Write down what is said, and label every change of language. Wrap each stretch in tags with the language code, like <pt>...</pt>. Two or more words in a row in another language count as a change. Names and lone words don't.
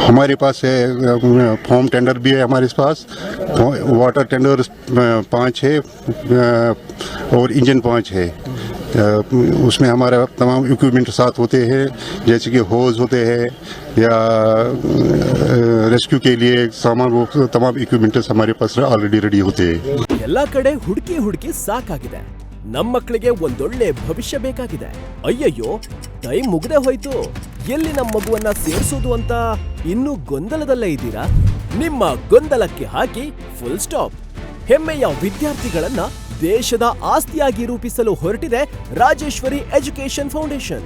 <hi>हमारे पास है</hi> <en>foam tender</en> <hi>भी है हमारे पास,</hi> <en>water tender</en> <hi>5 है और इंजन 5 है। उसमें हमारा तमाम इक्विपमेंट साथ होते हैं, जैसे कि होज होते हैं या रेस्क्यू के लिए सामान, वो तमाम इक्विपमेंट्स हमारे पास</hi> <en>already ready</en> <hi>होते हैं।</hi> <kn>ಎಲ್ಲ ಕಡೆ ಹುಡುಕಿ ಹುಡುಕಿ ಸಾಕಾಗಿದೆ. ನಮ್ಮ ಮಕ್ಕಳಿಗೆ ಒಂದೊಳ್ಳೆ ಭವಿಷ್ಯ ಬೇಕಾಗಿದೆ. ಅಯ್ಯಯ್ಯೋ, ಟೈಮ್ ಮುಗ್ದೇ ಹೋಯ್ತು. ಎಲ್ಲಿ ನಮ್ಮ ಮಗುವನ್ನ ಸೇರಿಸೋದು ಅಂತ ಇನ್ನೂ ಗೊಂದಲದಲ್ಲೇ ಇದ್ದೀರಾ? ನಿಮ್ಮ ಗೊಂದಲಕ್ಕೆ ಹಾಕಿ</kn> <en>full stop.</en> <kn>ಹೆಮ್ಮೆಯ ವಿದ್ಯಾರ್ಥಿಗಳನ್ನ ದೇಶದ ಆಸ್ತಿಯಾಗಿ ರೂಪಿಸಲು ಹೊರಟಿದೆ ರಾಜೇಶ್ವರಿ ಎಜುಕೇಶನ್ ಫೌಂಡೇಶನ್.</kn>